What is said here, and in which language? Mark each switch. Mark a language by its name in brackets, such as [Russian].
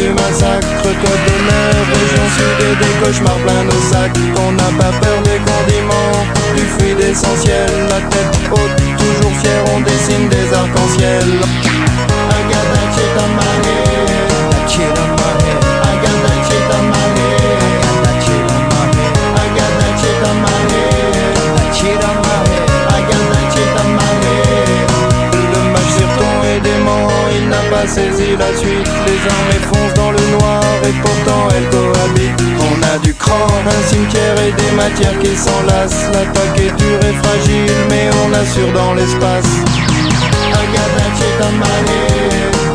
[French] massacre, code d'honneur, région sud et des cauchemars plein nos sacs. On n'a pas peur des condiments, du fluide essentiel, la tête haute, toujours fière, on dessine des arcs-en-ciel. [English] I got that shit on my head, that shit on my head. I got that shit on my head, that shit on my head. I got that shit on my head, that shit on my head. I got that shit on my head. [French] Le mage Zirton est dément, il n'a pas saisi la suite. Les armées foncent dans le noir et pourtant elles cohabitent. On a du cran, un cimetière et des matières qui s'enlacent. L'attaque est dure et fragile mais on assure dans l'espace. [English] I got that shit on my head.